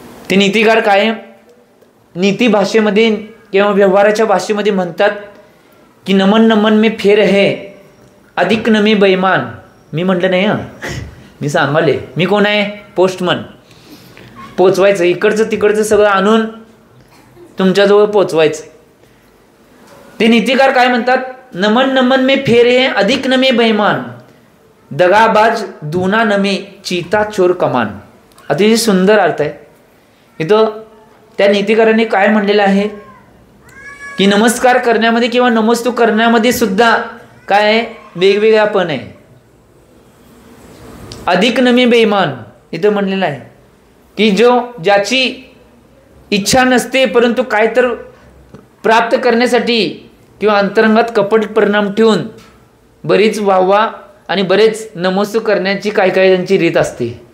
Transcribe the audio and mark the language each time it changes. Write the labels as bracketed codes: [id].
[mr] ते नीतिकार कायम नीती भाषेमध्ये किंवा व्यवहाराच्या भाषेमध्ये म्हणतात की [hi] नमन नमन में फेर है, अधिक नमे बैमान. [mr] मी म्हटलं नाही हां, मी सांगाले, मी कोण आहे? पोस्टमन. पोचवायचं, इकडचं तिकडचं सगळं आणून तुमच्याजवळ पोचवायचं. ते नीतिकार काय म्हणतात? [hi] नमन नमन में फेर है, अधिक नमे बैमान, दगाबाज दूना नमे, चीता चोर कमान. [mr] अतिशय सुंदर अर्थ आहे. इथं त्या नीतिकाराने काय म्हणलेलं आहे की नमस्कार करण्यामध्ये किंवा नमस्तू करण्यामध्ये सुद्धा काय आहे? वेगवेगळापण आहे. [hi] अधिक नमे बेईमान [mr] इथं म्हणलेलं आहे की ज्याची इच्छा नसते परंतु काय तर प्राप्त करण्यासाठी किंवा अंतरंगात कपट परिणाम ठेवून बरीच वाहवा आणि बरेच नमस्तू करण्याची काय त्यांची रीत असते.